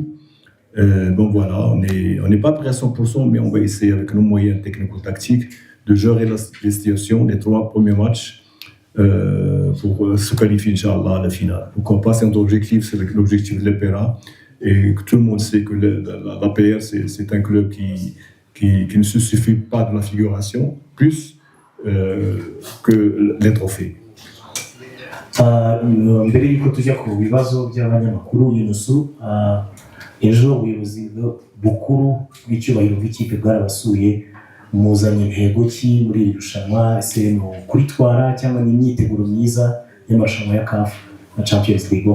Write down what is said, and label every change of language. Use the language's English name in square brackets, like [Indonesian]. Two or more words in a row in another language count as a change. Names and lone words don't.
[French] Donc voilà, on n'est pas prêt à 100%, mais on va essayer avec nos moyens technico-tactiques de gérer les situations des 3 premiers matchs pour se qualifier, Inch'Allah, à la finale. Pourquoi pas, c'est notre objectif, c'est l'objectif de l'EPERA. Et que tout le monde sait que l'APR, c'est un club qui ne se suffit pas de la figuration, plus que les trophées. [Kinyarwanda] Mbere y'uko tujya ku bibazo by'abanyamakuru, Yunusu, ejo ubuyobozi bukuru bw'icyubahiro bw'ikipe bwarabasuye, muzanye intego ki muri iri rushanwa? Ese ni kuritwara cyangwa ni imyiteguro myiza y'amarushanwa ya CAF na Champions League?